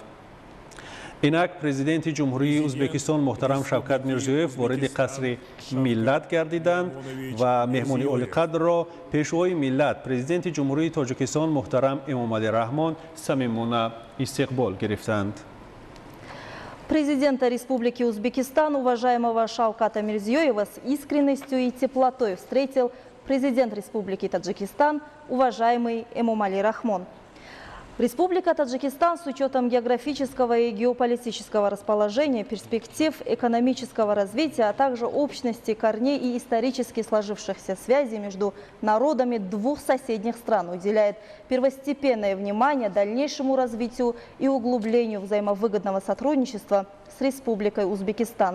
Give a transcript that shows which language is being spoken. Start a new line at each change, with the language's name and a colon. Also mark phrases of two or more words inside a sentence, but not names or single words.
Tajik: اینک پرزیدنت جمهوری ازبکستان محترم شوکت میرزیویف وارد قصر ملت گردیدند و مهمانی اولقدر را پیشوای ملت پرزیدنت جمهوری تاجیکستان محترم امامعلی رحمون صمیمانه استقبال گرفتند.
Russian: Президента Республики Узбекистан, уважаемого Шавката Мирзиёева, с искренностью и теплотой встретил президент Республики Таджикистан, уважаемый Эмомали Рахмон. Республика Таджикистан с учетом географического и геополитического расположения, перспектив экономического развития, а также общности корней и исторически сложившихся связей между народами двух соседних стран уделяет первостепенное внимание дальнейшему развитию и углублению взаимовыгодного сотрудничества с Республикой Узбекистан.